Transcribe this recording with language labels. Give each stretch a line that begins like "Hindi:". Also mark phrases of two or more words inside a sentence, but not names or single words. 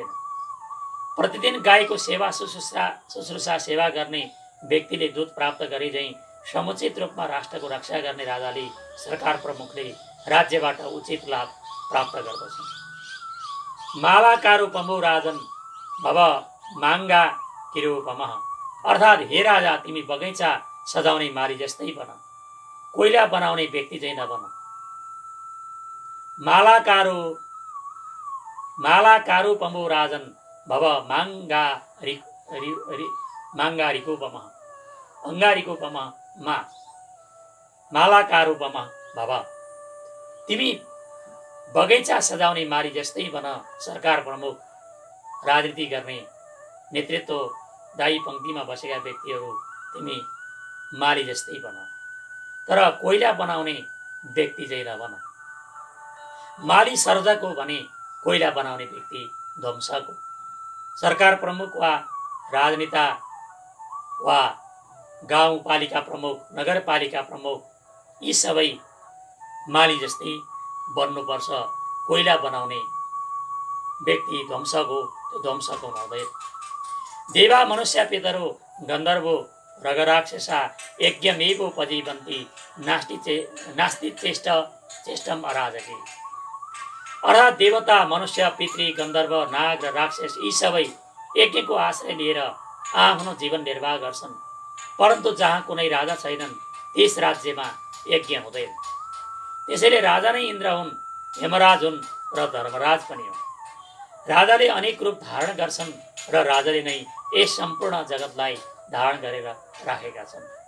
Nepali: प्रतिदिन गाईको सेवा शुश्रूषा सेवा गर्ने व्यक्तिले दूध प्राप्त गरे झैं समुचित रूपमा राष्ट्रको रक्षा गर्ने राजाले, सरकार प्रमुखले राज्यबाट उचित लाभ प्राप्त गर्दछन्।
Sanskrit: मालाकारूपमो राजन भव माङ्गा किरूपमः,
Nepali: अर्थात् हे राजा तिमी बगैँचा सजाउने माली जस्तै बन, कोइला बनाउने व्यक्ति चाहिँ नबन।
Sanskrit: मालाकारूपमो राजन भव माङ्गारिकोपमः, अङ्गारिकोपमः मालाकारूपमः भव,
Nepali: तिमी बगैँचा सजाउने माली जस्तै बन, सरकार प्रमुख राजनीति गर्ने नेतृत्वदायी पङ्क्तिमा बसेका व्यक्तिहरू तिमी माली जस्तै बन, तर कोइला बनाउने व्यक्ति चाहिँ नबन। माली सर्जको भने कोइला बनाउने व्यक्ति ध्वंसको। सरकार प्रमुख वा राजनेता वा गाउँपालिका प्रमुख, नगरपालिका प्रमुख यी सबै माली जस्तै बन्नुपर्छ। कोइला बनाउने व्यक्ति ध्वंसको, त्यो ध्वंसको हुँदैन।
Sanskrit: देवा मनुष्य पितरो गन्धर्वो रगराक्षसा यज्ञमेवोपजीवन्ति नास्ति चेष्टम अराजके,
Nepali: अर्थात् देवता, मनुष्य, पितृ, गन्धर्व, नाग र राक्षस यी सबै यज्ञको आश्रय लिएर आफ्नो जीवन निर्वाह गर्छन्, परन्तु जहाँ कुनै राजा छैनन् त्यस राज्यमा यज्ञ हुँदैन। त्यसैले राजा नै इन्द्र हुन्, यमराज हुन् र धर्मराज पनि हुन्। राजाले अनेक रूप धारण गर्छन् र राजाले नै यस सम्पूर्ण जगतलाई धारण गरेर राखेका छन्।